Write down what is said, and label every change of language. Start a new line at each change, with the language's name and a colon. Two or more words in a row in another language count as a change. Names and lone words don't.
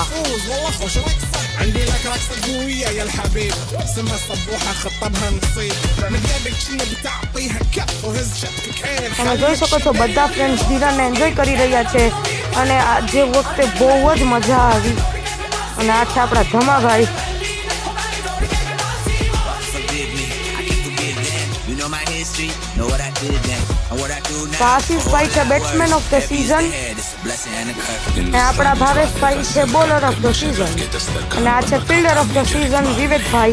Arabic: عندي لك رقصة قوية يا الحبيب اسمها صبوحة خطبها نصيب من جابك شنو بتعطيها كف وهز شكك عين
Gujarati: તમે જોઈ શકો છો બધા ફ્રેન્ડ્સ ડિનરને એન્જોય કરી રહ્યા છે અને આજે વખતે બહુ જ મજા આવી. અને આ છે આપણા ધમાભાઈ. તો આશીષભાઈ છે
English: batsman of the season
Gujarati: અને આપણા ભાવેશભાઈ છે
English: bowler of the season
Gujarati: અને આ છે
English: fielder of the season
Gujarati: વિવેકભાઈ.